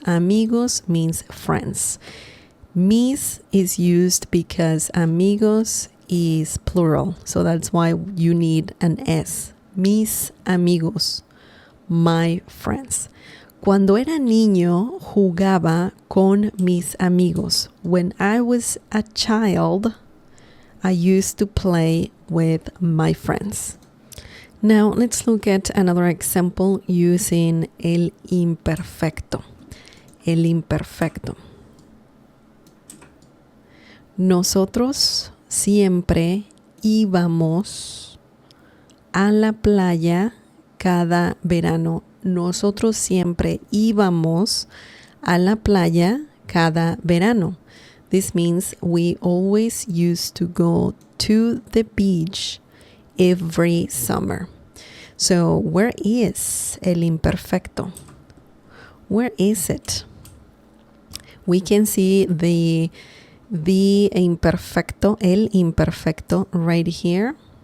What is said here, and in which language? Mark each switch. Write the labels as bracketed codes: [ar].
[en] Amigos means friends. Mis is used because amigos is plural, so that's why you need an S. [es] Mis amigos, [en] my friends. [es] Cuando era niño, jugaba con mis amigos. [en] When I was a child, I used to play with my friends. Now, let's look at another example using el imperfecto. [es] El imperfecto. Nosotros siempre íbamos a la playa cada verano. Nosotros siempre íbamos a la playa cada verano. [en] This means we always used to go to the beach every summer. So where is el imperfecto? Where is it? We can see the imperfecto, el imperfecto right here.